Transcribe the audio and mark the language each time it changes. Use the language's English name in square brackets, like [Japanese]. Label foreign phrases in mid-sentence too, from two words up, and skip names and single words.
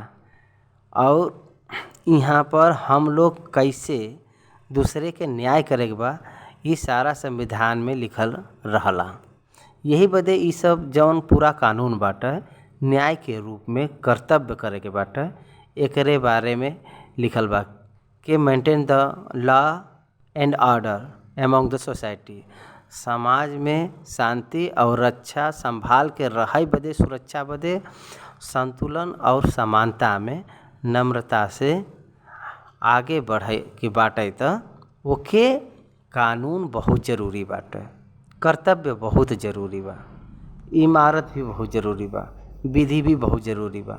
[Bhojpuri] और यहाँ पर हम लोग कैसे दूसरे के न्याय करे के बा ये सारा संविधान में लिखल रहला। यही बदे ये सब जौन पूरा कानून बाटे न्याय के रूप में कर्तव्य करे के बाटे एकरे बारे में लिखल बा कि [English] maintain the law and order among the society [Bhojpuri] समाज में शांति और रक्षा संभाल के रहे बदे सुरक्षा बदे संतुलन और समानता में नम्रता से आगे बढ़े के बाटे त ओके कानून बहुत जरूरी बाटे, कर्तव्य बहुत जरूरी बा, इमारत भी बहुत जरूरी बा, विधि भी बहुत जरूरी बा।